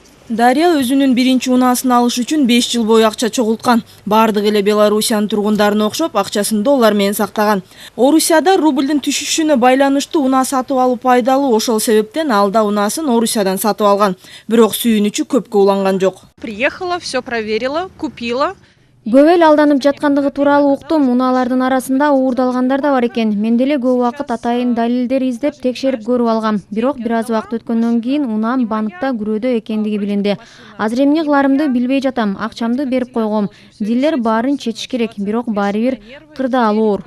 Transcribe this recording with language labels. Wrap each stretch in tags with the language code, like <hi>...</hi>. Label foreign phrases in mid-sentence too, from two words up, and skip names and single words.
<ky>Дарья өзүнүн биринчи унаасын алыш үчүн 5 жыл бою акча чогулткан. Бардык эле Белоруссиянын тургундарына окшоп, акчасын доллар менен сактаган. Орусияда рубльдин түшүшүнө байланыштуу унаа сатып алуу пайдалуу, ошол себептен ал да унаасын Орусиядан сатып алган. Бирок сүйүнүчү көпкө уланган жок.</ky> <ru>Приехала, все проверила, купила.</ru> <ky>Көп эл алданып жаткандыгы тууралуу уктум. Унаалардын арасында уурдалгандар да бар экен. Мен деле көп убакыт атайын далилдер издеп текшерип көрүп алгам. Бирок бир аз убакыт өткөндөн кийин унаам банкта күрөөдө экендиги билинди. Азыр эмне кыларымды билбей жатам. Акчамды берип койгом. Дилер баарын чечиш керек, бирок баары бир кырдаал оор.</ky>